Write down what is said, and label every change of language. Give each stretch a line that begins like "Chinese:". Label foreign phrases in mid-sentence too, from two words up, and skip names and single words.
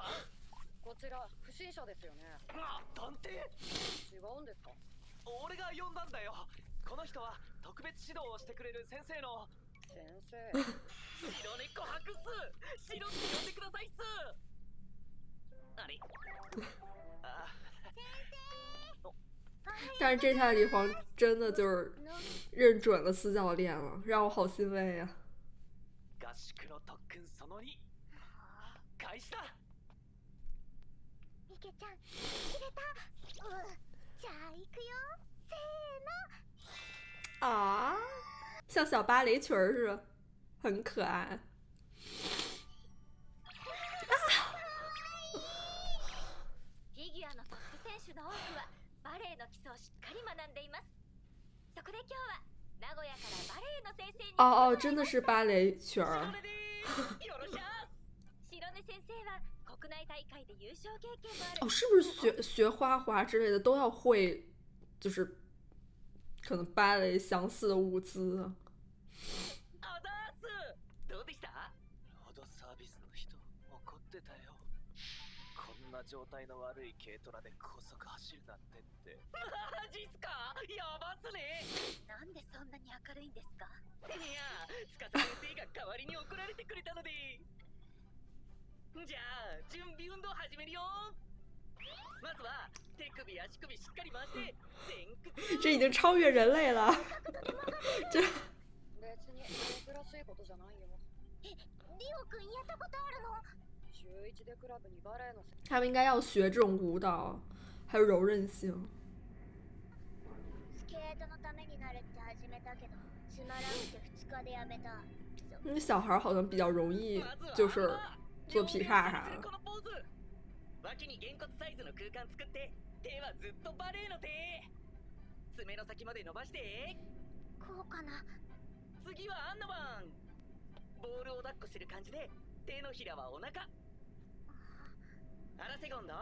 Japanese: こちら不審者ですよね。探偵？違うんですか？俺が呼んだんだよ。この人は特別指導をしてくれる先生の。先生。白猫博士、白って呼んでくださいっす。あれ？
Chinese: 但是这下李黄真的就是认准了私教练了，让我好欣慰啊！
Japanese: 合宿の特訓その2、開始だ。ミケちゃん、切れた。じゃあ行くよ。せーの。
Chinese: 啊，像小芭蕾裙似的，很可爱。
Japanese: フィギュアのトップ選手の多くはバレエの基礎をしっかり学んでいます。そこで今日は名古屋からバレエの先生に。
Chinese: 哦，真的是芭蕾裙儿。
Japanese: 白根先生は国内大会で優勝経験もある。
Chinese: 哦，是不是学花滑之类的都要会，就是可能芭蕾相似的舞姿啊？
Japanese: アダース、どうでした？ロードサービスの人怒ってたよ。こんな状態の悪い軽トラで高速走るなんてって。マジっすか？やばっすね。なんでそんなに明るいんですか？いや、司先生が代わりに怒られてくれたので。じゃあ準備運動始めるよ。まずは手首足首しっかり回して前屈。
Chinese: 这已经超越人类了。这
Japanese: 別に珍しいことじゃないよ。リオくんやったことあるの？週1でクラブにバレエの
Chinese: 他们应该要学这种舞蹈，还有柔韧性。
Japanese: スケートのためになるって始めたけど、つまらんくて2日でやめた。
Chinese: 那小孩好像比较容易，就是做劈叉啥的。
Japanese: このポーズ。脇にげんこつサイズの空間作って手はずっとバレエの手。爪の先まで伸ばして。こうかな。次はアンナマン。ボールを抱っこしてる感じで手のひらはお腹。アラセゴンド。